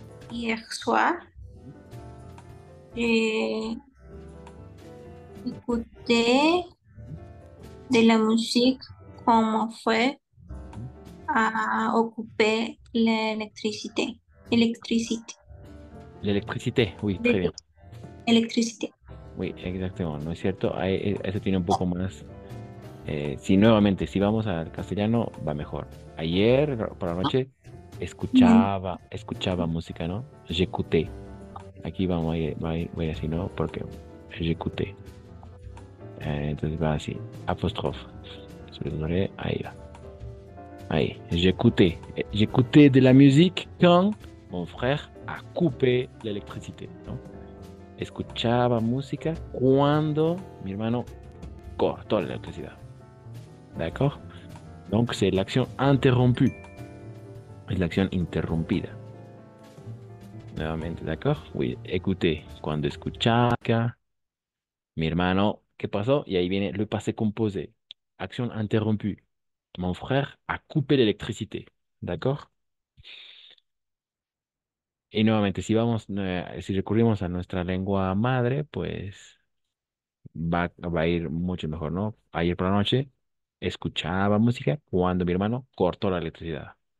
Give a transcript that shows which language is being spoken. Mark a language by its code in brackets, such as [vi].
[fr] Hier soir, j'ai écouté de la musique quand mon frère a occupé l'électricité. L'électricité, oui, très bien. Électricité. [es] Oui, exactement, ¿no es cierto? Eso tiene un poco más. Si nuevamente, si vamos al castellano, va mejor. Ayer por la noche escuchaba música, ¿no? J'écoutais. Aquí voy así, ¿no? Porque j'écoutais. Entonces va así, apóstrofe. Ahí va. [fr] Ahí, j'écoutais de la musique quand mon frère a coupé l'électricité, ¿no? [es] Escuchaba música cuando mi hermano cortó la electricidad. [fr] D'accord? Donc c'est l'action interrompue. [es] Es la acción interrumpida. Nuevamente, d'accord? Oui, écoutez. Cuando escuchaba mi hermano, ¿qué pasó? Y ahí viene le passé composé. Acción interrompue. [fr] Mon frère a coupé l'électricité. D'accord? [es] Y nuevamente, si recurrimos a nuestra lengua madre, pues va a ir mucho mejor, ¿no? Ayer por la noche escuchaba música cuando mi hermano cortó la electricidad.